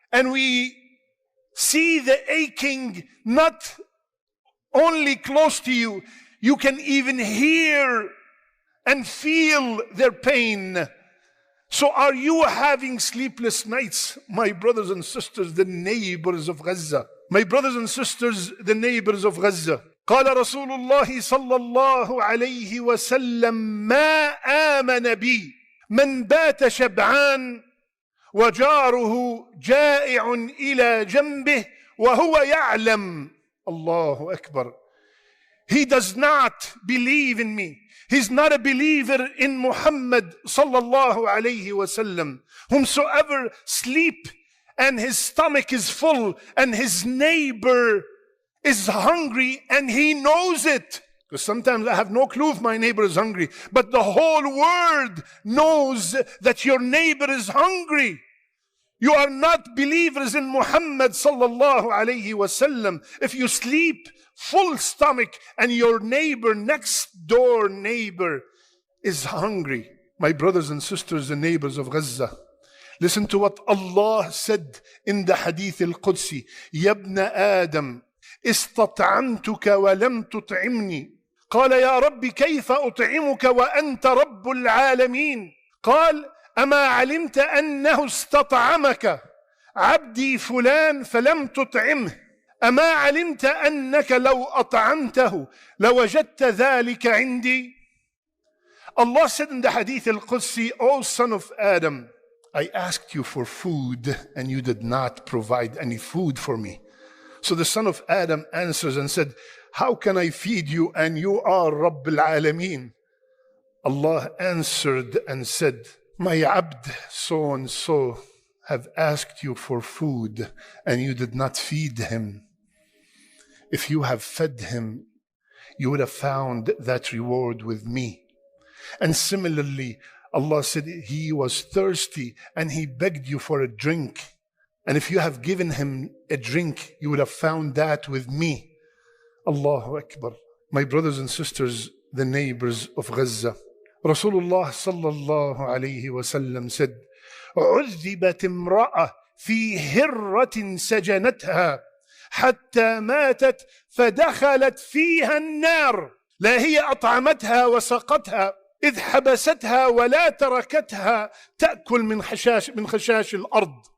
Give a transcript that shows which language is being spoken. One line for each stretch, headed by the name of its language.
English: And we see the aching not only close to you, you can even hear and feel their pain. So are you having sleepless nights, my brothers and sisters, the neighbors of Gaza? My brothers and sisters, the neighbors of Gaza.
Arabic: قال رسول الله صلى الله عليه وسلم ما آمن بي من بات شبعان وجاره جائع إلى جنبه وهو يعلم. الله أكبر.
English: He does not believe in me. He's not a believer in Muhammad sallallahu alayhi wasallam. Whomsoever sleep and his stomach is full and his neighbor is hungry and he knows it. Because sometimes I have no clue if my neighbor is hungry, but the whole world knows that your neighbor is hungry. You are not believers in Muhammad sallallahu alayhi wasallam if you sleep full stomach and your neighbor, next door neighbor, is hungry. My brothers and sisters, the neighbors of Gaza, listen to what Allah said in the Hadith al-Qudsi.
Arabic: Ya ibn Adam, استطعمتك ولم تطعمني قال يا رب كيف أطعمك وأنت رب العالمين قال أما علمت أنه استطعمك عبدي فلان فلم تطعمه أما علمت أنك لو أطعمته لوجدت ذلك عندي.
English: Allah said in the Hadith al-Qudsi, O son of Adam, I asked you for food and you did not provide any food for me. So the son of Adam answers and said, how can I feed you and you are Rabb al-Alameen? Allah answered and said, my abd so and so have asked you for food and you did not feed him. If you have fed him, you would have found that reward with me. And similarly, Allah said he was thirsty and he begged you for a drink. And if you have given him a drink, you would have found that with me. Allahu Akbar. My brothers and sisters, the neighbors of Gaza,
Arabic: Rasulullah sallallahu alayhi wasallam
English: said,
Arabic: عذبت امرأة في هرة سجنتها حتى ماتت فدخلت فيها النار لا هي أطعمتها وسقتها إذ حبستها ولا تركتها تأكل من خشاش الأرض.